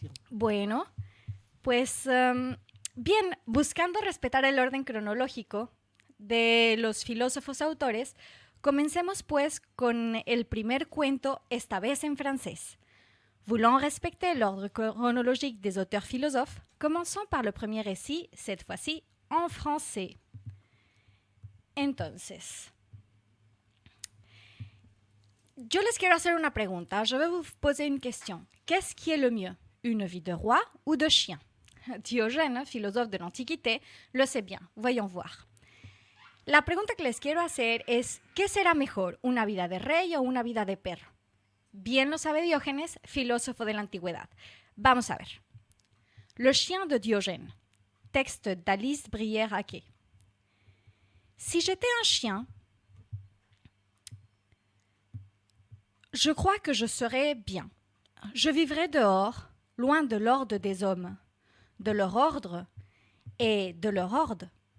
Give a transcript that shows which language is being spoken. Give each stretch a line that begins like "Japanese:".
Spanish: Bueno, pues bien, buscando respetar el orden cronológico de los filósofos autores, comencemos pues con el primer cuento, esta vez en francés.
French: Voulant respecter l'ordre chronologique des auteurs philosophes, commençons par le premier récit, cette fois-ci en français.
Spanish: Entonces, yo les quiero hacer una pregunta.
French: Je vais vous poser une question. Qu'est-ce qui est le mieux, une vie de roi ou de chien? Diogène, philosophe de l'Antiquité, le sait bien. Voyons voir.
Spanish: La pregunta que les quiero hacer es, ¿qué será mejor, una vida de rey o una vida de perro? Bien lo sabe Diógenes, filósofo de la antigüedad. Vamos a ver.
French: Le chien de Diogène. texte d'Alice Brière-Haquet. Si j'étais un chien, je crois que je serais bien. Je vivrais dehors, loin de l'ordre des hommes, de leur ordre et de leur horde.